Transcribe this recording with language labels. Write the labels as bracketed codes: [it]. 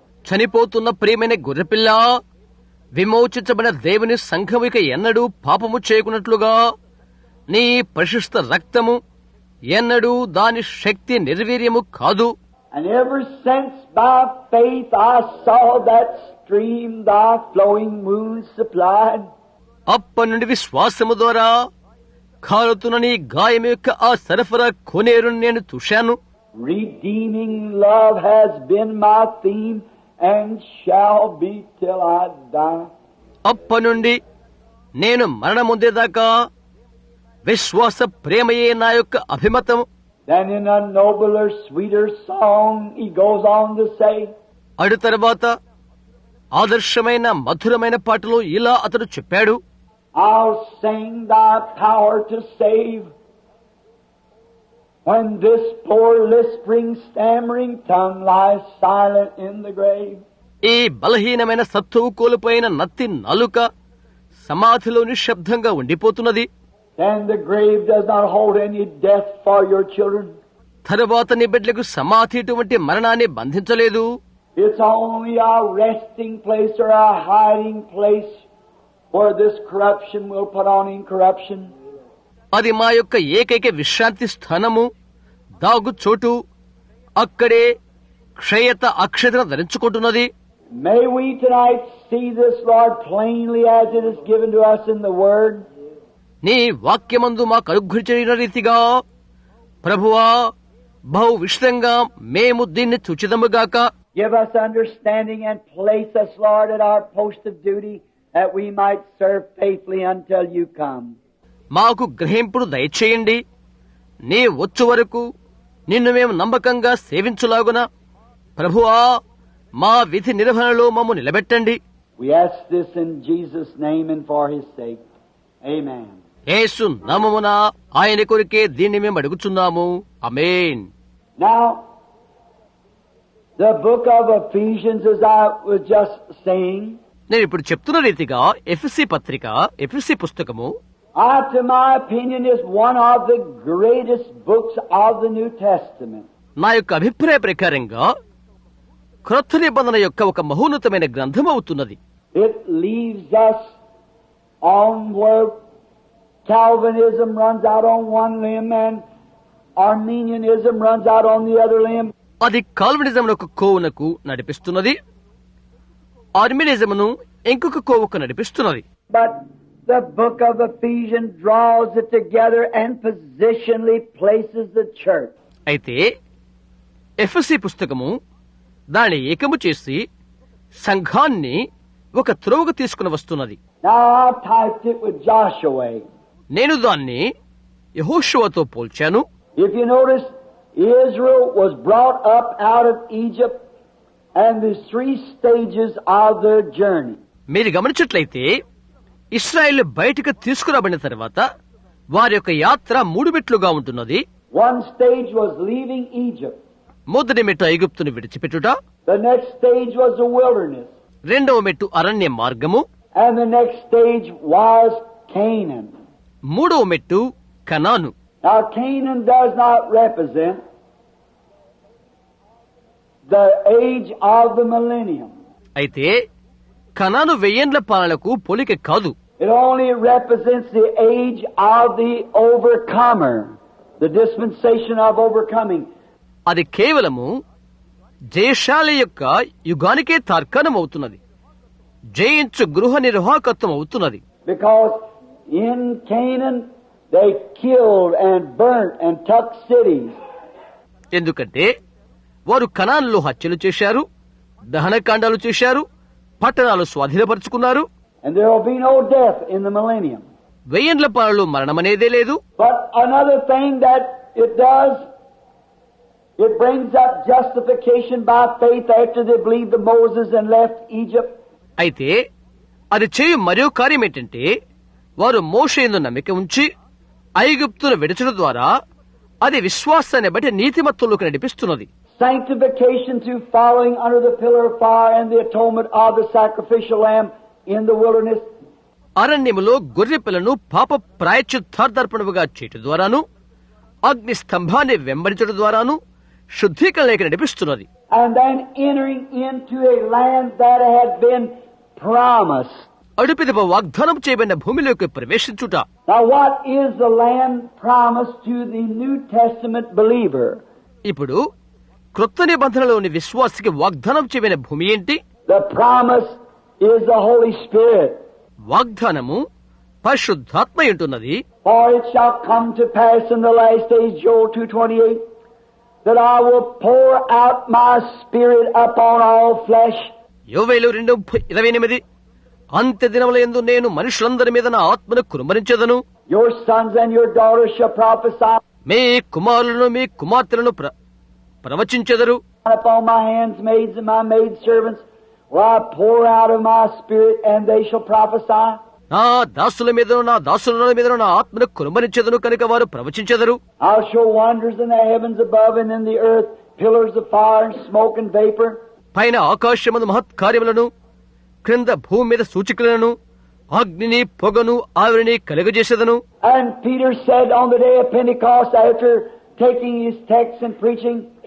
[te] చనిపోతున్న ప్రియమైన గొర్రెపిల్ల, విమోచించబడిన దేవుని సంఘము ఇక ఎన్నడూ పాపము చేయకున్నట్లుగా నీ ప్రశస్త రక్తము ఎన్నడూ దాని శక్తి నిర్వీర్యము కాదు. [en] And ever since by faith I saw that stream thy flowing moon supplied, [te] అప్పటి నుండి విశ్వాసము ద్వారా కాలుతున్న నీ గాయం యొక్క ఆ సరఫరా కొనేరుని నేను చూశాను. [en] redeeming love has been my theme and shall be till I die. [te] అప్పటి నుండి నేను మరణముందేదాకా విశ్వాస ప్రేమయే నా యొక్క అభిమతము. [en] Then in a nobler, sweeter song he goes on to say, [te] అడు తర్వాత ఆదర్శమైన మధురమైన పాటలో ఇలా అతడు చెప్పాడు, [en] I'll sing thy power to save when this poor lisping, stammering tongue lies silent in the grave. [te] ఈ బలహీనమైన సత్తువు కోల్పోయిన నత్తి నాలుక సమాధిలో నిశ్శబ్దంగా ఉండిపోతున్నది. [en] Then the grave does not hold any death for your children. [te] తరువాత నీ బిడ్డలకు సమాధి ఇటువంటి మరణాన్ని బంధించలేదు. [en] It's only our resting place or our hiding place where this corruption will put on incorruption. [te] అది మా యొక్క ఏకైక విశ్రాంతి స్థానము, దాగు చోటు. అక్కడే క్షయత అక్షతను ధరించుకుంటున్నది. [en] May we tonight see this, Lord, plainly as it is given to us in the Word. [te] నీ వాక్యమందు మాకు అనుగ్రహించిన రీతిగా ప్రభువా బహు విశదంగా మేము దీన్ని చూచిదముగాక. [en] Give us understanding and place us, Lord, at our post of duty, that we might serve faithfully until you come. [te] మాకు గ్రహింపుడు దయచేయండి. నీ వచ్చు వరకు నిన్ను మేము నమ్మకంగా సేవించులాగున ప్రభువా మా విధి నిర్వహణలో మమ్ము నిలబెట్టండి. [en] We ask this in Jesus' name and for His sake. Amen. [te] యేసు నామమున ఆయన కొరికే దీన్ని మేము అడుగుచున్నాము. ఆమేన్. [en] Now, the book of Ephesians, as I was just saying, [te] నేను ఇప్పుడు చెప్తున్న రీతిగా ఎఫెసీ పత్రిక, ఎఫెసీ పుస్తకము [en] to my opinion, is one of the greatest books of the New Testament. [te] నా యొక్క అభిప్రాయ ప్రకారంగా క్రొత్త నిబంధన యొక్క ఒక మహోన్నతమైన గ్రంథం అవుతున్నది. [en] It leaves us on where Calvinism runs out on one limb and Arminianism runs out on the other limb. [te] అది కాల్వినిజం ఒక కోవునకు నడిపిస్తున్నది, ఆర్మినిజమును ఇంకొక కోవుకు నడిపిస్తున్నది. [en] But the book of Ephesians draws it together and positionally places the church. [te] అయితే ఎఫెసీ పుస్తకము దాన్ని ఏకము చేసి సంఘాన్ని ఒక త్రోవకు తీసుకుని వస్తున్నది. [en] Now I typed it with Joshua. [te] నేను దాన్ని యెహోషువతో పోల్చాను. [en] If you notice, Israel was brought up out of Egypt, and there's 3 stages of their journey. [te] మీరు గమనించినట్లయితే ఇశ్రాయేలు బయటకు తీసుకురాబడిన తర్వాత వారి యొక్క యాత్ర 3 మెట్లుగా ఉంటున్నది. [en] One stage was leaving Egypt. [te] మొదటి మెట్టు ఐగుప్తును విడిచిపెట్టుట. [en] The next stage was the wilderness. [te] రెండవ మెట్టు అరణ్య మార్గము. [en] And the next stage was Canaan. [te] మూడవ మెట్టు కనాను. [en] Now Canaan does not represent the age of the millennium. [te] అయితే కనాను 1000 ఏండ్ల పాలనకు పోలిక కాదు. [en] It only represents the age of the overcomer, the dispensation of overcoming. [te] అది కేవలము జయశాలి యొక్క యుగానికే తార్కాణం అవుతున్నది. జయించు గృహ నిర్వాహకత్వం అవుతున్నది. [en] Because in Canaan they killed and burnt and took cities. [te] ఎందుకంటే వారు కనానులో హత్యలు చేశారు, దహనకాండాలు చేశారు, పట్టణాలు స్వాధీనపరుచుకున్నారు. [en] And there will be no death in the millennium. [te] 1000 ఏండ్ల పాలనలో మరణమనేదే లేదు. [en] But another thing that it does, it brings up justification by faith after they believed the Moses and left Egypt. [te] అయితే అది చేయు మరో కార్యం ఏంటంటే వారు మోషేయందు నమ్మిక ఉంచి ఐగుప్తును విడచడం ద్వారా అది విశ్వాసాన్ని బట్టి నీతిమత్తులోకి నడిపిస్తున్నది. [en] Sanctification through following under the pillar of fire and the atonement of the sacrificial lamb in the wilderness. [te] అరణ్యములో గొర్రె పిల్లను పాప ప్రాయశ్చిత్తార్థర్పణముగా చేయటం ద్వారాను అగ్ని స్తంభాన్ని వెంబడించడం ద్వారాను శుద్ధీకరణలోకి నడిపిస్తున్నది. [en] And then entering into a land that had been promised. [te] అడుపిదప వాగ్దానం చేయబడిన భూమిలోకి ప్రవేశించుట. [en] Now what is the land promised to the New Testament believer? [te] ఇప్పుడు క్రొత్త నిబంధనలోని విశ్వాసికి వాగ్దానం చేయబడిన భూమి ఏంటి? [en] The promise is the Holy Spirit. [te] వాగ్దానము పరిశుద్ధాత్మ ఉంటున్నది. [en] For it shall come to pass in the last days, Joel 2:28, that I will pour out my spirit upon all flesh. [te] యోవేలు 2:28 అంత్య దినముల యందు నేను మనుషులందరి మీద నా ఆత్మను కుమ్మరించెదను. [en] Your sons and your daughters shall prophesy. [te] మీ కుమారులను మీ కుమార్తెలను ప్రవచించెదరు. [en] Upon my handmaids and my maid servants will I pour out of my spirit, and they shall prophesy. [te] నా దాసుల మీదను నా దాసుల మీదను నా ఆత్మను కుమ్మరించెదను కనుక వారు ప్రవచించెదరు. [en] I'll show wonders in the heavens above and in the earth, pillars of fire and smoke and vapor. [te] పైన ఆకాశమందు మహత్కార్యములను క్రింద భూమి మీద సూచికలను అగ్నిని పొగను ఆవిరిని కలుగజేసేదను. [en] And Peter said on the day of Pentecost, after taking his text and preaching,